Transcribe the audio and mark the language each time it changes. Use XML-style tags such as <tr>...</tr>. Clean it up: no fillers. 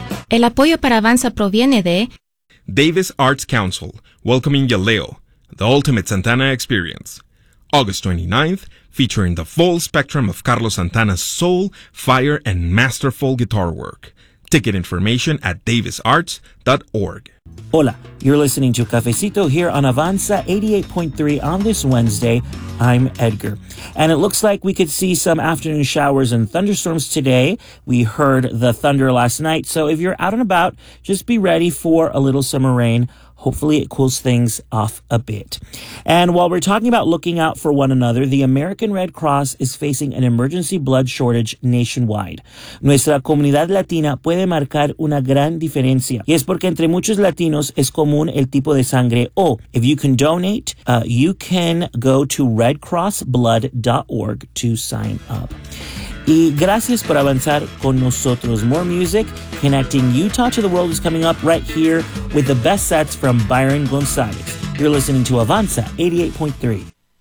<es>El apoyo para Avanza proviene de</es> <en>Davis Arts Council, welcoming Yaleo, the ultimate Santana experience. August 29th, featuring the full spectrum of Carlos Santana's soul, fire, and masterful guitar work. Ticket information at davisarts.org. Hola, you're listening to Cafecito here on Avanza 88.3 on this Wednesday. I'm Edgar. And it looks like we could see some afternoon showers and thunderstorms today. We heard the thunder last night. So if you're out and about, just be ready for a little summer rain. Hopefully it cools things off a bit. And while we're talking about looking out for one another, the American Red Cross is facing an emergency blood shortage nationwide.</en> <es>Nuestra comunidad latina puede marcar una gran diferencia. Y es porque entre muchos latinos es común el tipo de sangre O.</es> <en>If you can donate, you can go to redcrossblood.org to sign up.</en> <es>Y gracias por avanzar con nosotros.</es> <en>More music, connecting Utah to the world, is coming up right here with the best sets from Byron González. You're listening to Avanza 88.3.</en>